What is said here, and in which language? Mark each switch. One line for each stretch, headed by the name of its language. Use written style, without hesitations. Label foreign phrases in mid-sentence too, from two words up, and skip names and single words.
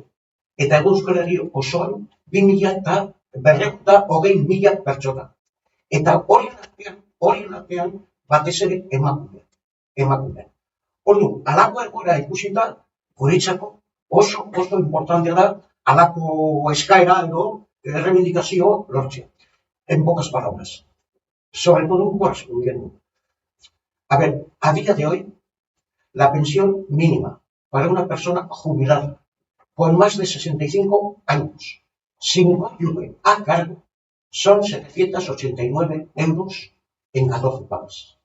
Basque: Eta Euskal Herri osoan 2.220.000 pertsona. Eta horien artean batez ere emakume. Orduan, halako egoera ikusita, guretzako oso importantea da halako eskaera edo reivindicazio lortzea.
Spanish: En pocas palabras. Sobre todo correspondiendo. A ver, a día de hoy, la pensión mínima para una persona jubilada con más de 65 años, sin cónyuge a cargo, son 789 euros en 14 pagas.